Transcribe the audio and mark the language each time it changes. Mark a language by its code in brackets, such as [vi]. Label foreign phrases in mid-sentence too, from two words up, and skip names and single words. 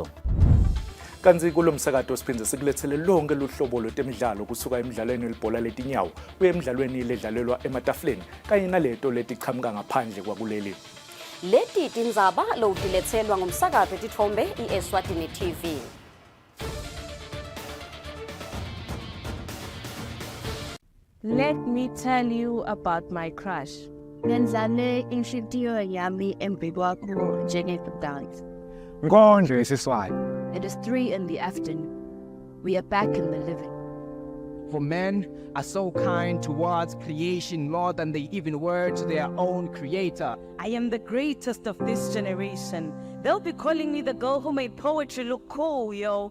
[ss] Kanzi kulo msakato siphindze sikulethele lonke luhlobo lwetemidlalo kusuka emidlalweni welibhola letinyawo kuye emidlalweni ledlalelwa ematafuleni kanye naleto letichamuka ngaphandle kwakuleli. Leti tindzaba lowutiletselwa ngumsakazo wetithombe iEswatini TV. [en] Let me tell you about my crush. [ss] Ngenzane inhlitiyo yami embi kwakho njengekudala. Ngondlo esiswayo. [en] It is 3 in the afternoon. We are back in the living. For men are so kind towards creation more than they even were to their own creator. I am the greatest of this generation. They'll be calling me the girl who made poetry look cool, yo.